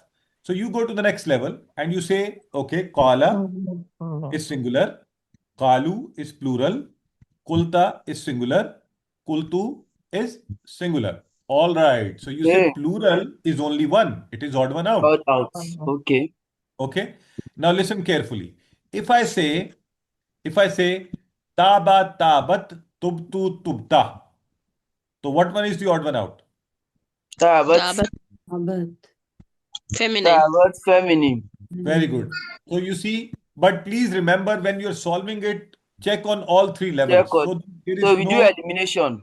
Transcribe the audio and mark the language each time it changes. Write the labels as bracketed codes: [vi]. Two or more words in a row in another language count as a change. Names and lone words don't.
[en] So you go to the next level and you say, okay, kala is singular, kalu is plural, kulta is singular, kultu is singular. All right. So you say plural is only one. It is odd one out. Odd out. Okay. Okay. Now listen carefully. If I say if I say taba tabat tubtu tubta, so what one is the odd one out? Tabat. Tabat. Feminine. Tabat feminine. Very good. So you see, but please remember when you're solving it, check on all three levels. Check on. So there So is we do no, elimination.